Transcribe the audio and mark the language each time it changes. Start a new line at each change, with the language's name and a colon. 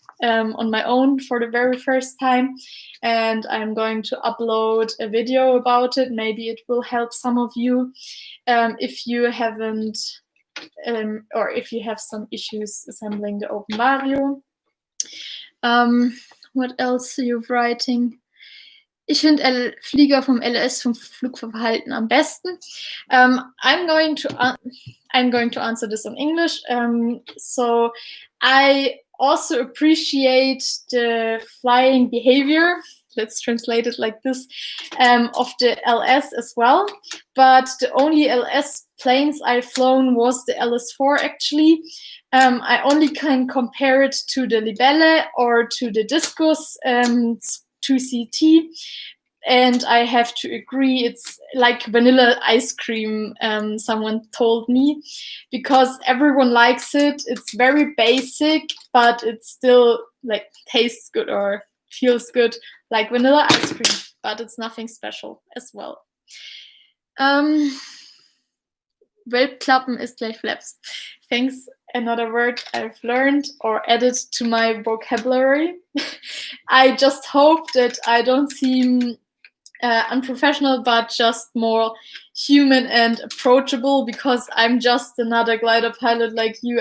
English: on my own for the very first time, and I'm going to upload a video about it. Maybe it will help some of you if you haven't or if you have some issues assembling the OpenVario. What else are you writing?
German: Ich finde Flieger vom LS vom Flugverhalten am besten.
English: I'm going to answer this in English. So I also appreciate the flying behavior, let's translate it like this, of the LS as well. But the only LS planes I've flown was the Ls4 actually. I only can compare it to the Libelle or to the Discus 2CT. And I have to agree, it's like vanilla ice cream, someone told me, because everyone likes it. It's very basic, but it still like tastes good or feels good, like vanilla ice cream, but it's nothing special as well.
German: Wölbklappen ist gleich flaps.
English: Thanks, another word I've learned or added to my vocabulary. I just hope that I don't seem unprofessional, but just more human and approachable, because I'm just another glider pilot like you.